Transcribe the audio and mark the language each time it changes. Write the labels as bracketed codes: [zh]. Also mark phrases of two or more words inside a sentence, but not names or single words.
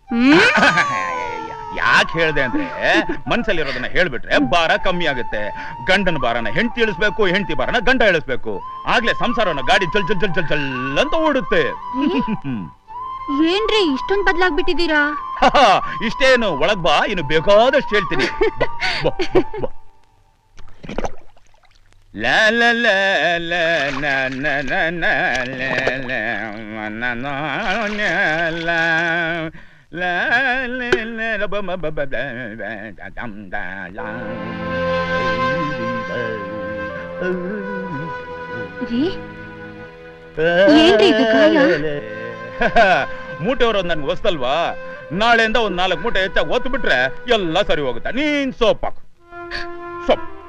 [kn] ಯಾಕೆ ಹೇಳ್ದೆ ಅಂದ್ರೆ, ಮನ್ಸಲ್ಲಿರೋದನ್ನ ಹೇಳ್ಬಿಟ್ರೆ ಭಾರ ಕಮ್ಮಿ ಆಗುತ್ತೆ. ಗಂಡನ ಭಾರನ ಹೆಂಡತಿ ಇಳಿಸ್ಬೇಕು, ಹೆಂಡತಿ ಭಾರನ ಗಂಡ ಇಳಿಸ್ಬೇಕು. ಆಗ್ಲೇ ಸಂಸಾರನ ಗಾಡಿ ಚಲ್ ಚಲ್ ಚಲ್ ಚಲ್ ಚಲ್ ಅಂತ ಓಡುತ್ತೆ. ಏನ್ರಿ ಇಷ್ಟೊಂದು ಬದಲಾಗ್ಬಿಟ್ಟಿದ್ದೀರಾ? ಇಷ್ಟೇನು, ಒಳಗ್ ಬಾ, ಇನ್ನು ಬೇಕಾದಷ್ಟು ಹೇಳ್ತೀನಿ. La la la la na na na na la la na na la la la la ba ba ba ba da dam da la. ರೀ ಏನ್ರಿ ಇದು ಕಾಯ? ಮೂಟೆ ಹೊರೋದು ನನ್ಗೆ ಹೊಸ್ತಲ್ವಾ? ನಾಳೆಯಿಂದ ಒಂದ್ 4 ಮೂಟೆ ಹೆಚ್ಚಾಗಿ ಒತ್ತು ಬಿಟ್ರೆ ಎಲ್ಲ ಸರಿ ಹೋಗುತ್ತೆ. ನೀನ್ ಸೋಪ್ ಹಾಕು, ಸೋಪ್.